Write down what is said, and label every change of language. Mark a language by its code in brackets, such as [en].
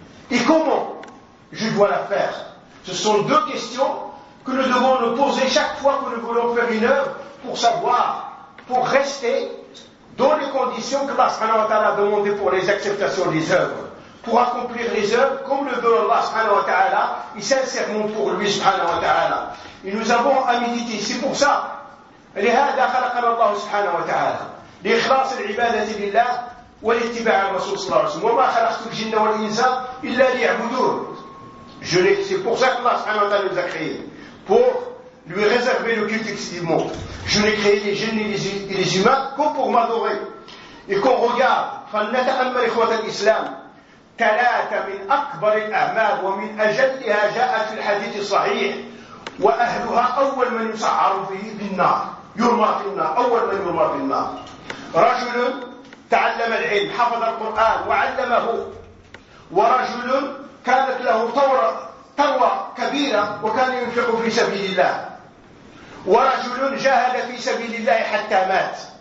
[fr] Et comment je dois la faire? Ce sont deux questions que nous devons nous poser chaque fois que nous voulons faire une œuvre pour savoir, pour rester dans les conditions que Allah a demandées pour les acceptations des œuvres, pour accomplir les œuvres comme le veut Allah et sincèrement pour lui. Et nous avons à méditer. C'est pour ça. [ar] لهذا خلقنا الله سبحانه وتعالى لإخلاص العبادة لله ولاتباع الرسول صلى الله عليه وسلم وما خلقت الجن والإنس إلا ليعبدون. [fr] Je l'ai c'est pour ça que Allah subhanahu wa ta'ala nous a créés, pour lui réserver le culte exclusivement. Je n'ai créé les jinns et les humains que pour m'adorer. Et qu'on regarde, [ar] فلنتأمل إخوة الإسلام ثلاثة من أكبر الأعمال ومن أجلها جاءت في الحديث الصحيح وأهلها أول من يسعر فيه بالنار يرمى في النار أول من يرمى في النار. رجل تعلم العلم حفظ القرآن وعلمه، ورجل كانت له ثروة كبيرة وكان ينفق في سبيل الله، ورجل جاهد في سبيل الله حتى مات.